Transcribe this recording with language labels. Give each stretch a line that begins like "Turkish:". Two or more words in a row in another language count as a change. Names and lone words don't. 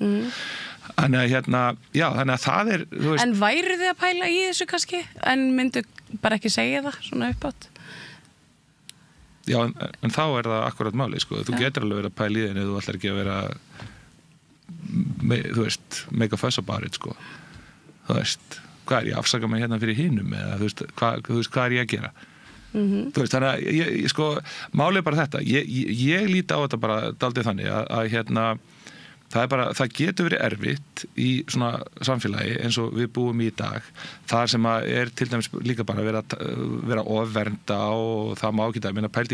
Icelandic: Þannig að það er veist, En væru þið að pæla í þessu kannski en myndu bara ekki segja það svona uppátt Já, en þá er það akkurat máli sko. Þú getur alveg verið að pæla í þinn ef þú ætlar ekki að vera þú veist,
English: make a fuss about it sko.
Icelandic: Þú veist, hvað er ég að afsaka mig hérna fyrir hinum eða þú veist, hvað er ég að gera þú veist, þannig að ég sko, málið er bara þetta ég líti á þetta bara daldið þannig að það getur verið erfitt í svona samfélagi eins og við búum í dag þar sem að er til dæmis líka bara vera ofvernda og það má ekki minna pælt